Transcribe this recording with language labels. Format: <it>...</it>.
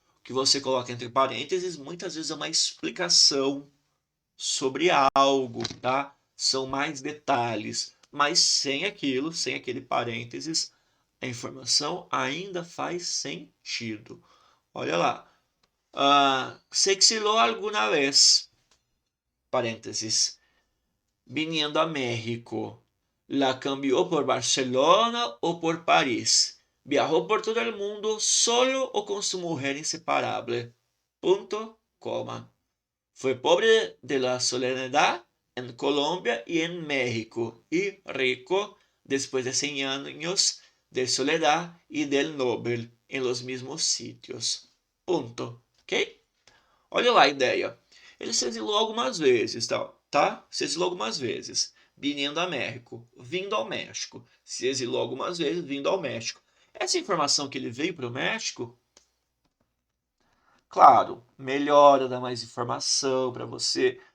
<pt>O que você coloca entre parênteses muitas vezes é uma explicação sobre algo, tá? São mais detalhes, mas sem aquilo, sem aquele parênteses, a informação ainda faz sentido. Olha lá.</pt> <es>Se exiló alguna vez, parênteses, viniendo a México. La cambió por Barcelona o por París. Viajó por todo el mundo solo o con su mujer inseparable. Punto, coma. Fue pobre de la soledad en Colombia y en México y rico después de 100 años de soledad y del Nobel en los mismos sitios.</es> <pt>Ponto. Ok? Olha lá a ideia. Ele se exilou algumas vezes, tá? Se exilou algumas vezes. Vindo ao México. Vindo ao México. Se exilou algumas vezes, vindo ao México. Essa informação que ele veio para o México, claro, melhora, dá mais informação para você.</pt>